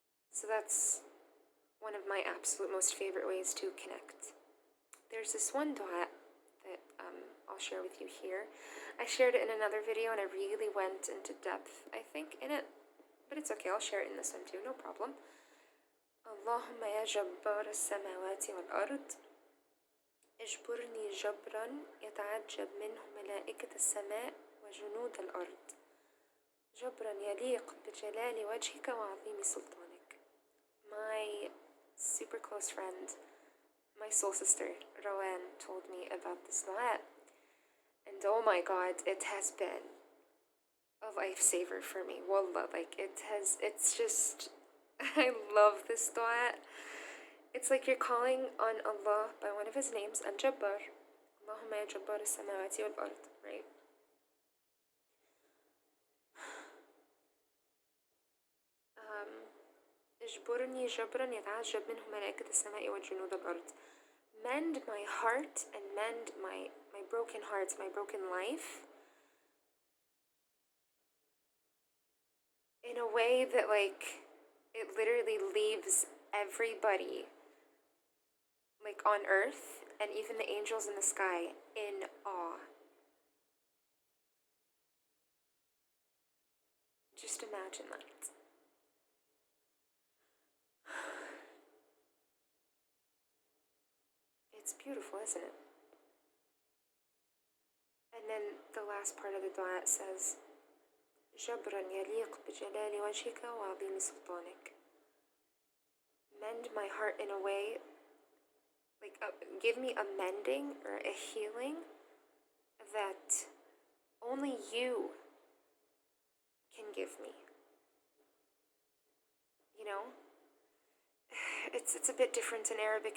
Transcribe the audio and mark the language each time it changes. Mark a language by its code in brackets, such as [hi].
[en] So that's one of my absolute most favorite ways to connect. There's this one dua that I'll share with you here. I shared it in another video and I really went into depth, I think, in it, but it's okay, I'll share it in this one too, no problem. [ar] اللهم يا جبار السماوات والأرض اجبرني جبرا يتعجب منه ملائكة السماء وجنود الأرض جبرا يليق بجلال وجهك وعظيم سلطانك. [en] My super close friend, my soul sister, Rowan, told me about this dua, and oh my god, it has been a lifesaver for me. Wallah, like it's just, I love this dua. It's like you're calling on Allah by one of His names, Al-Jabbar. [ar] Allahumma ya Jabbar as-samawati wal-ard, [en] right? [ar] اجبرني جبرا يتعجب منه ملائكة السماء وجنود الأرض. [en] Mend my heart and mend my broken heart, my broken life in a way that, like, it literally leaves everybody, like, on earth and even the angels in the sky in awe. Just imagine that. It's beautiful, isn't it? And then the last part of the dua says, [ar] جبرا يليق بجلال وجهك وعظيم سلطانك. [en] Mend my heart in a way, like give me a mending or a healing that only you can give me. You know? It's a bit different in Arabic.